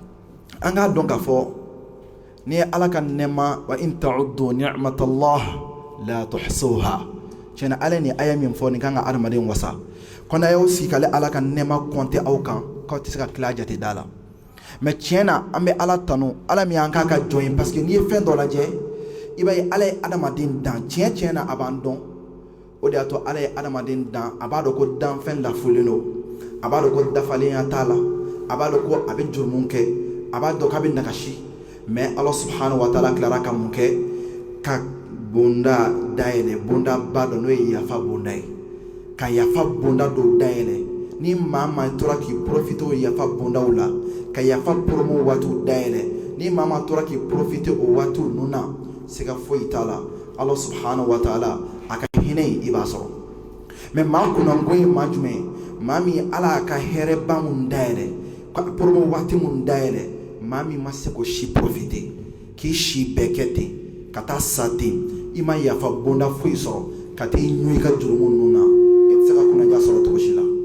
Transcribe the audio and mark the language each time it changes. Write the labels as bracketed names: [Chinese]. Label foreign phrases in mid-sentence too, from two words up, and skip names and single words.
[Bambara] an k'a dɔn k'a fɔ ni ye Ala ka nɛɛma [Arabic] وإن تعدوا نعمة الله لا تحصوها [Bambara] tiɲɛna Ala ni aya min fɔ nin kan ka adamaden wasa kɔnɔ y'aw sigi k'ale Ala ka nɛɛma compter aw kan k'aw tɛ se ka tila a jate da la mais tiɲɛna an bɛ Ala tanu Ala min y'an k'a ka jɔn ye parce que n'i ye fɛn dɔ lajɛ i b'a ye Ala ye adamaden dan tiɲɛ na a b'an dɔn o de y'a to Ala ye adamaden dan a b'a dɔn ko danfɛn lafulen don a b'a dɔn ko dafalenya t'a la a b'a dɔn ko a bɛ jurumu kɛ a b'a dɔn k'a bɛ nagasi mais [Arabic] الله سبحانه وتعالى [Bambara] tilara ka mun kɛ ka bonda dayɛlɛ bonda ba dɔ n'o ye yafa bonda ye ka yafa bonda dɔw dayɛlɛ ni maa tora k'i profiter o yafa bondaw la ka yafa promo waatiw dayɛlɛ ni maa tora k'i profiter o waatiw ninnu na siga foyi t'a la [Arabic] الله سبحانه وتعالى [Bambara] a ka hinɛ i b'a sɔrɔ mais maa kunnango ye maa jumɛn ye maa min Ala y'a ka hɛrɛba mun dayɛlɛ ka promo waati mun dayɛlɛ maa min ma se k'o si profiter k'i si bɛɛ kɛ ten ka taa sa ten i ma yafa bonda foyi sɔrɔ ka t'i ɲu i ka jurumu ninnu na i tɛ se ka kunnaja sɔrɔ cogo si la